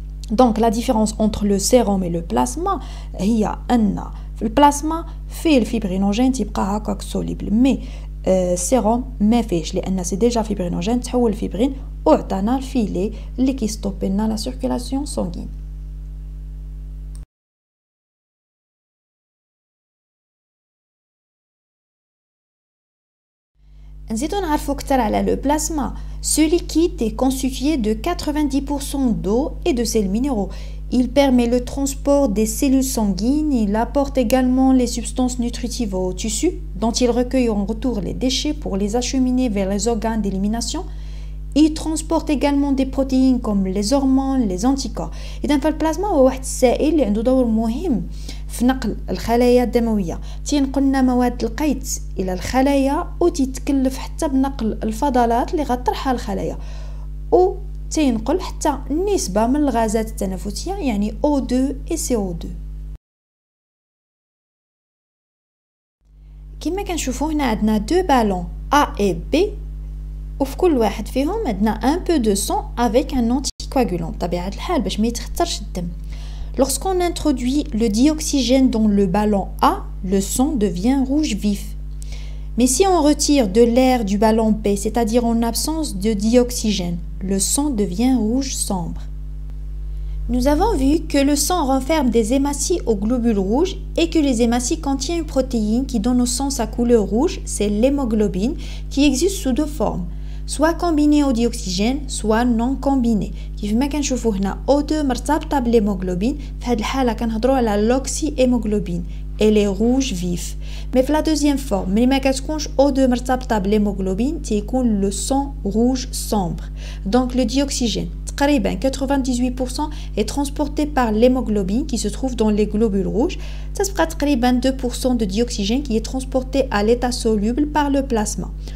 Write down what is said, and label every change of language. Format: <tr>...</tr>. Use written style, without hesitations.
<ar>دونك لا ديفيرونس انتر لو سيروم اي لو بلازما هي ان في البلازما فيه الفيبرينوجين تيبقى هكاك سوليبل، مي السيروم ما فيهش لان سي ديجا فيبرينوجين تحول الفيبرين وعطانا الفيلي اللي كيستوبي لنا لا سيركيلاسيون سانغين. نزيدو نعرفو كتر على لو بلازما.</ar> <fr>Ce liquide est constitué de 90% d'eau et de sels minéraux. Il permet le transport des cellules sanguines. Il apporte également les substances nutritives au tissu, dont il recueille en retour les déchets pour les acheminer vers les organes d'élimination. Il transporte également des protéines comme les hormones, les anticorps.</fr> <ar>إذا فالبلازما هو واحد السائل اللي عنده دور مهم في نقل الخلايا الدمويه، تينقلنا مواد القيت الى الخلايا وتتكلف حتى بنقل الفضلات اللي غطرحها الخلايا، و تينقل حتى نسبه من الغازات التنفسيه يعني O2 و CO2. كما كنشوفوا هنا عندنا دو بالون A et B، وفي كل واحد فيهم عندنا ان بو دو سون افيك ان انتيكواغولون بطبيعه الحال باش ما يتخطرش الدم.</ar> <fr>Lorsqu'on introduit le dioxygène dans le ballon A, le sang devient rouge vif. Mais si on retire de l'air du ballon B, c'est-à-dire en absence de dioxygène, le sang devient rouge sombre. Nous avons vu que le sang renferme des hématies aux globules rouges et que les hématies contiennent une protéine qui donne au sang sa couleur rouge, c'est l'hémoglobine, qui existe sous deux formes, soit combinée au dioxygène, soit non combinée.</fr> <ar>كيف ما كنشوفوا هنا O2 مرتبطه بالهيموغلوبين، في هذه الحاله كنهضروا على لوكسي هيموغلوبين elle est rouge vif.</ar> <fr>Mais في la deuxième forme</fr> <ar>ملي ما كتكونش O2 مرتبطه بالهيموغلوبين تيكون</ar> <fr>le sang rouge sombre. Donc le dioxygène تقريبا 98% est transporté par l'hémoglobine qui se trouve dans les globules rouges. تتبقى تقريبا 2% de dioxygène qui est transporté à l'état soluble par le plasma.</fr>